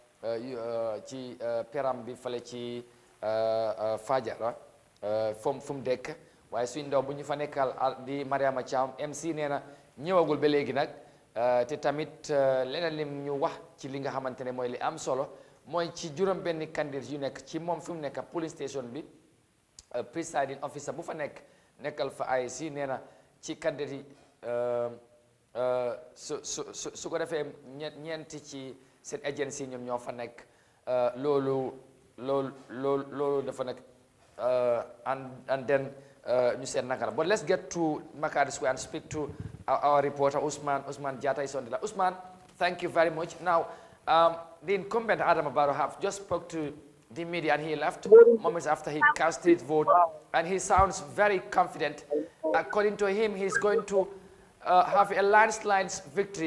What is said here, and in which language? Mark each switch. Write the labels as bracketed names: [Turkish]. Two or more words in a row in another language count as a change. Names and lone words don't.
[Wolof] ci peram bi fale ci Fajara fu mu dekk waaye suñ ndaw bu ñu fa nekkal di Mariama Thiam MC nee na ñëwagul ba léegi nag te tamit leneen lim ñu wax ci li nga xamante ne mooy li am solo mooy ci juróom benn candidat yu nekk ci moom fi mu nekk [English] police station [Wolof] bi [English] presiding officer [Wolof] bu fa nekkal fa IEC nee na ci candidat yi su ko defee ñeenti ci seen agency ñoom ñoo fa nekk loolu dafa nekk [English] and then [Wolof] ñu seet naka la [English] but let's get to Makati Square and speak to our reporter Usman Jata is on the line. Usman, thank you very much. Now the incumbent Adama Barrow have just spoke to the media and he left moments after he cast his vote and he sounds very confident. According to him, he's going to have a landslide victory.